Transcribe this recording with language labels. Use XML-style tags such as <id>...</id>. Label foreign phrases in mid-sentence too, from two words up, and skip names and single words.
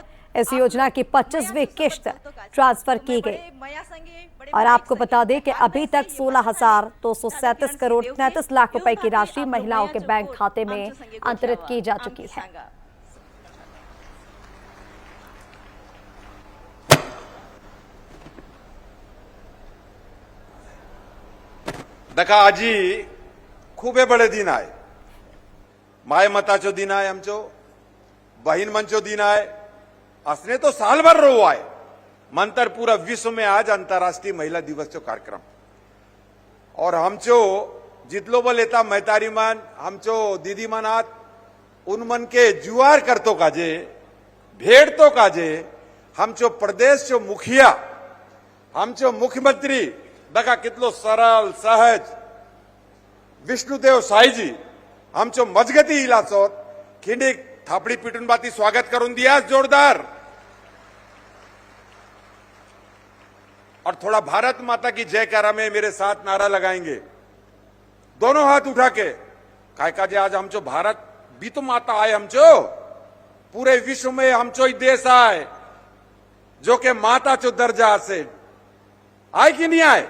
<hi>इस योजना की 25वीं किश्त ट्रांसफर की गई और आपको बता दें कि अभी तक 16,237 करोड़ 33 लाख रुपए की राशि महिलाओं के बैंक खाते में अंतरित की जा चुकी है।</hi> <hlb>देखा आजी खूबे बड़े दिन आए, माय मताचो दिन आए, आमचो बहीण मंचो दिन आए, असने तो साल भर रो आए मंतर पूरा विश्व में आज अंतर्राष्ट्रीय महिला दिवस चो कार्यक्रम और हमचो जितलो बल लेता मैतारी मन हमचो दीदी मनात उन मन के जुआर करतो काजे भेड़ तो काजे हमचो प्रदेश चो मुखिया हमचो मुख्यमंत्री देखा कितलो सरल सहज विष्णुदेव साई जी हमचो मजगती इलाचोत खिंडीक थापड़ी पिटून बाती स्वागत करून दिया जोरदार</hlb> <hi>और थोड़ा भारत माता की जयकारा में मेरे साथ नारा लगाएंगे दोनों हाथ उठा के।</hi> <hlb>काय काजे आज हमचो भारत भी तो माता आए, हमचो पूरे विश्व में हमचो ही देश आए जो के माता चो दर्जा से आए कि नहीं आए।</hlb>